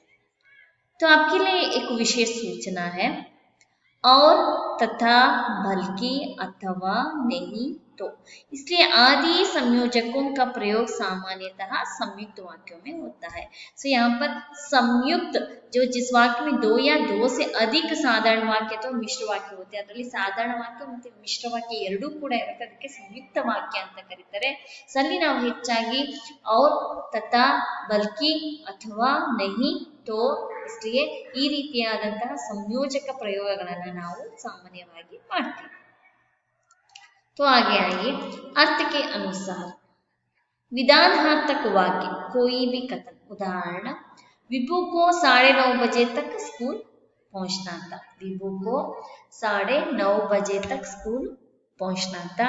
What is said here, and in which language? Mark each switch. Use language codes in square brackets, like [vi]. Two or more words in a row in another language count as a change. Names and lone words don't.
[hi] तो आपके लिए एक विशेष सूचना है, और, तथा, बल्कि, अथवा, नहीं, तो। इसलिए आदि संयोजकों का प्रयोग सामान्यतः संयुक्त वाक्यों में होता है। यहाँ पर संयुक्त, जो जिस वाक्य में दो या दो से अधिक साधारण वाक्य तो मिश्र वाಕ್ಯ होते हैं, [kn] ಅದರಲ್ಲಿ ಸಾಧಾರಣ ವಾಕ್ಯ ಮತ್ತು ಮಿಶ್ರ ವಾಕ್ಯ ಎರಡೂ ಕೂಡ ಇರುತ್ತೆ, ಅದಕ್ಕೆ ಸಂಯುಕ್ತ ವಾಕ್ಯ ಅಂತ ಕರೀತಾರೆ. ಅಲ್ಲಿ ನಾವು ಹೆಚ್ಚಾಗಿ [hi] और, तथा, बल्कि, अथवा, नहीं, तो इसलिए [kn] ಈ ರೀತಿಯಾದಂತಹ ಸಂಯೋಜಕ ಪ್ರಯೋಗಗಳನ್ನು ನಾವು ಸಾಮಾನ್ಯವಾಗಿ ಮಾಡ್ತೀವಿ. [hi] तो आगे आइए, अर्थ के अनुसार विधानात्मक वाक्य कोई भी कथन. उदाहरण, विभू को 9:30 बजे तक स्कूल पहुंचना था. विभू को 9:30 बजे तक स्कूल पहुंचना था.